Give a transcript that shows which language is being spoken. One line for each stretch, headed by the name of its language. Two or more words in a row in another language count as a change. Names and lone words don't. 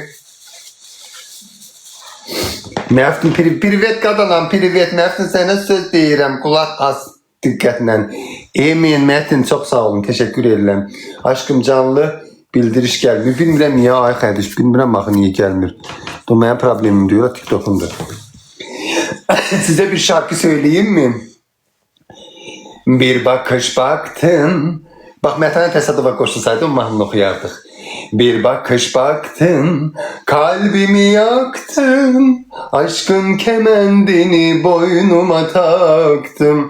Azerbaijani: Məftun, privet qadınam, privet. Məftun, sənə söz deyirəm, qulaq az diqqətlə. Emin, Mətin, çox sağ olun, təşəkkür edirəm. Aşkım canlı bildiriş gəlmir. Bilmirəm niyə, ay xədiş, bilmirəm axı niyə gəlmir. Bu mənim problemim deyir, TikTokumdur.
Turkish: Sizə bir şarkı söyleyeyim mi? Bir bakış baktın.
Azerbaijani: Bak Mətanət Əsədova qoşulsaydı o mahnını oxuyardıq.
Turkish: Bir bakış baktın, kalbimi yaktın, aşkın kemendini boynuma taktım.